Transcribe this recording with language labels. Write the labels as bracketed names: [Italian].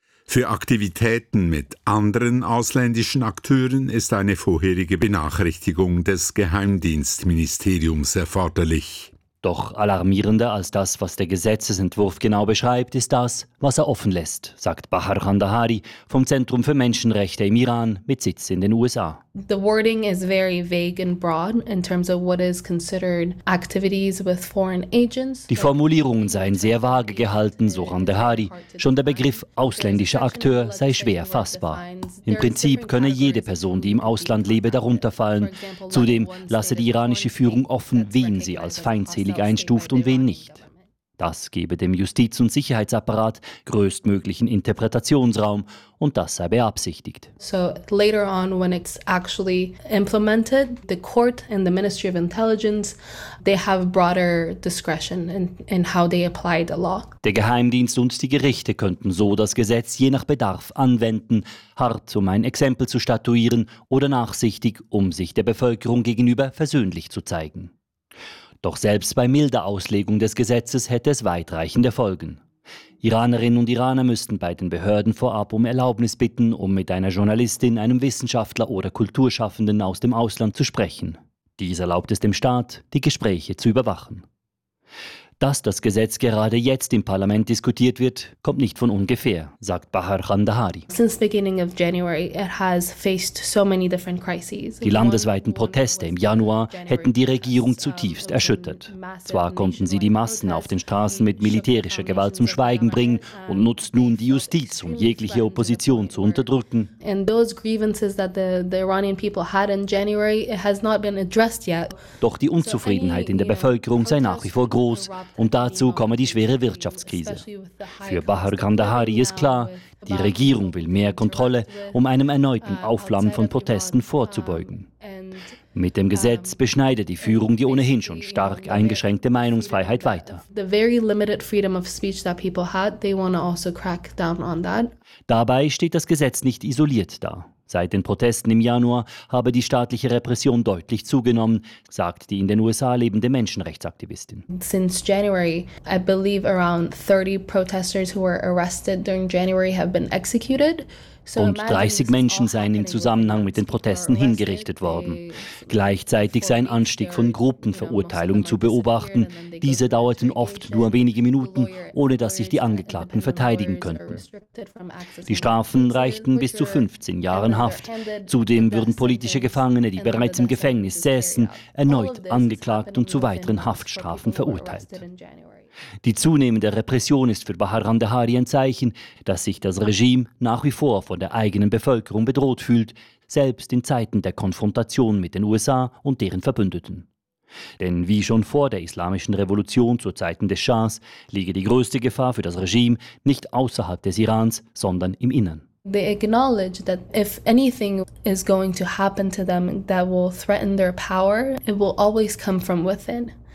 [German] Für Aktivitäten mit anderen ausländischen Akteuren ist eine vorherige Benachrichtigung des Geheimdienstministeriums erforderlich. Doch alarmierender als das, was der Gesetzesentwurf genau beschreibt, ist das, was er offen lässt, sagt Bahar Khandahari vom Zentrum für Menschenrechte im Iran mit Sitz in den USA. [English] The wording is very vague and broad in terms of what is considered activities with foreign agents. [German] Die Formulierungen seien sehr vage gehalten, so Khandahari. Schon der Begriff ausländischer Akteur sei schwer fassbar. Im Prinzip könne jede Person, die im Ausland lebe, darunter fallen. Zudem lasse die iranische Führung offen, wen sie als feindselig einstuft und wen nicht. Das gebe dem Justiz- und Sicherheitsapparat größtmöglichen Interpretationsraum, und das sei beabsichtigt. [English] So later on, when it's actually implemented, the court and the Ministry of Intelligence, they have broader discretion in how they apply the law. [German] Der Geheimdienst und die Gerichte könnten so das Gesetz je nach Bedarf anwenden, hart, um ein Exempel zu statuieren, oder nachsichtig, um sich der Bevölkerung gegenüber versöhnlich zu zeigen. Doch selbst bei milder Auslegung des Gesetzes hätte es weitreichende Folgen. Iranerinnen und Iraner müssten bei den Behörden vorab um Erlaubnis bitten, um mit einer Journalistin, einem Wissenschaftler oder Kulturschaffenden aus dem Ausland zu sprechen. Dies erlaubt es dem Staat, die Gespräche zu überwachen. Dass das Gesetz gerade jetzt im Parlament diskutiert wird, kommt nicht von ungefähr, sagt Bahar Khandahari. [English] Since beginning of January, it has faced so many different crises. [German] Die landesweiten Proteste im Januar hätten die Regierung zutiefst erschüttert. Zwar konnten sie die Massen auf den Straßen mit militärischer Gewalt zum Schweigen bringen und nutzt nun die Justiz, um jegliche Opposition zu unterdrücken. [English] And those grievances that the Iranian people had in January, it has not been addressed yet. [German] Doch die Unzufriedenheit in der Bevölkerung sei nach wie vor groß. Und dazu komme die schwere Wirtschaftskrise. Für Bahar Khandahari ist klar, die Regierung will mehr Kontrolle, um einem erneuten Aufflammen von Protesten vorzubeugen. Mit dem Gesetz beschneidet die Führung die ohnehin schon stark eingeschränkte Meinungsfreiheit weiter. [English] The very limited freedom of speech that people had, they want to also crack down on that. [German] Dabei steht das Gesetz nicht isoliert da. Seit den Protesten im Januar habe die staatliche Repression deutlich zugenommen, sagt die in den USA lebende Menschenrechtsaktivistin. [English] Since January, I believe around 30 protesters who were arrested during January have been executed. [German] Und 30 Menschen seien im Zusammenhang mit den Protesten hingerichtet worden. Gleichzeitig sei ein Anstieg von Gruppenverurteilungen zu beobachten. Diese dauerten oft nur wenige Minuten, ohne dass sich die Angeklagten verteidigen könnten. Die Strafen reichten bis zu 15 Jahren Haft. Zudem würden politische Gefangene, die bereits im Gefängnis säßen, erneut angeklagt und zu weiteren Haftstrafen verurteilt. Die zunehmende Repression ist für Bahar Khandahari ein Zeichen, dass sich das Regime nach wie vor von der eigenen Bevölkerung bedroht fühlt, selbst in Zeiten der Konfrontation mit den USA und deren Verbündeten. Denn wie schon vor der Islamischen Revolution zu Zeiten des Schahs, liege die größte Gefahr für das Regime nicht außerhalb des Irans, sondern im Innern. [English] They acknowledge that if anything is going to happen to them that will threaten their power, it will always come from within.